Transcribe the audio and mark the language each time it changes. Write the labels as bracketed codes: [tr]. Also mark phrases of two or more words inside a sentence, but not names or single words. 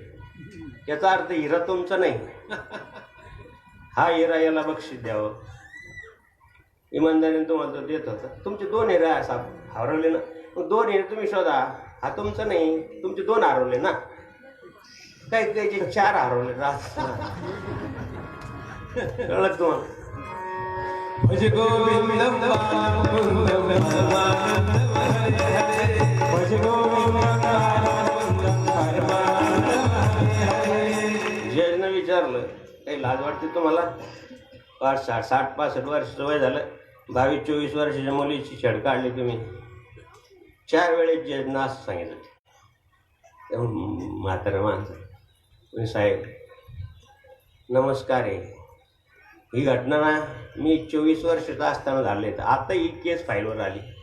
[mr] याचा अर्थ हिरा तुमचा नाही. हा हिरा याला बक्षीस द्यावं, इमानदारीने तुम्हाला देत होता. तुमचे 2 हिरे हरवले ना, मग 2 हिरे तुम्ही शोधा. हा तुमचा नाही, तुमचे 2 हरवले ना. काही त्याचे 4 हरवले रात कळत तुम्हाला [sa] भज गोविंदम मुकुंद परमानंद हरे हरे भज गोविंदम मुकुंद परमानंद हरे हरे. [mr] जयनं विचारलं काही लाज वाटते तुम्हाला 60-65 वर्षाचं वय झालं 22-24 वर्षाच्या मुलीची छेड काढली तुम्ही 4 वेळेस जयनं असं सांगितलं तेव्हा म्हातारं माणसं तुम्ही साहेब नमस्कार आहे ही घटना ना मी 24 वर्षाचा असताना झाले तर आता ही केस फाईलवर आली